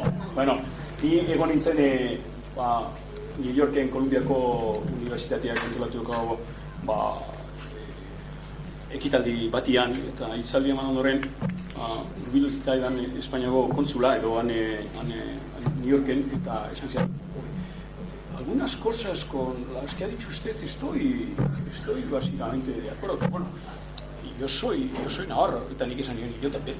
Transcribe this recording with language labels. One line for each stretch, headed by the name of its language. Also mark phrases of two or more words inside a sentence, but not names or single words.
Basque: Bueno, ni egon nintzen New Yorken Kolumbiako Unibertsitateak antolatu dugu ekitaldi batian, eta hitzaldi eman ondoren hurbildu zitzaidan Espainiako kontsula edo New Yorken, eta esan zian,
Spanish: algunas cosas con las que ha dicho usted estoy básicamente de acuerdo. Bueno, yo soy navarro,
Basque: eta nik esan nion,
Spanish: yo también.